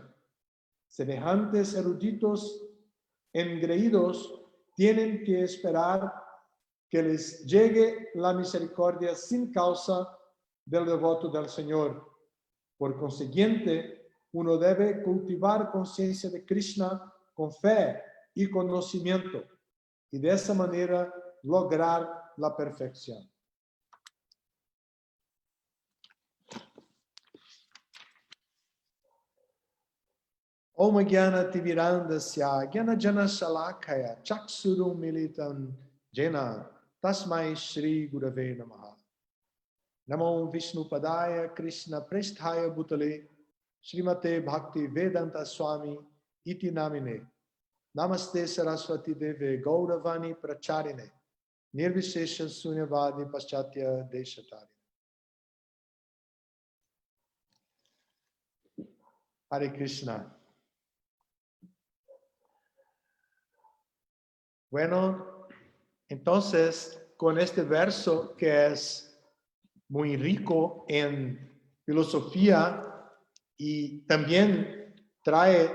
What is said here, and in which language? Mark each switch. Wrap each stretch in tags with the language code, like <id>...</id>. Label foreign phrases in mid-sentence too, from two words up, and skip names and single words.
<es>Semejantes eruditos engreídos tienen que esperar que les llegue la misericordia sin causa del devoto del Señor. Por consiguiente, uno debe cultivar conciencia de Krishna con fe y conocimiento, y de esa manera lograr la perfección.</es> <sa>ॐ ज्ञान तिमिरान्धस्य ज्ञान जन शलाकया चक्षुरुम् मिलितम् जेन तस्मै श्री गुरवे नमः. नमो विष्णु पादाय कृष्ण प्रेष्ठाय भूतले श्रीमते भक्ति वेदान्त स्वामी इति नामिने. नमस्ते सरस्वती देवे गौरवाणी प्रचारिणे निर्विशेष शून्यवादी पाश्चात्य देशतारि.</sa> <es>Hare Krishna. Bueno, entonces, con este verso que es muy rico en filosofía y también trae</es>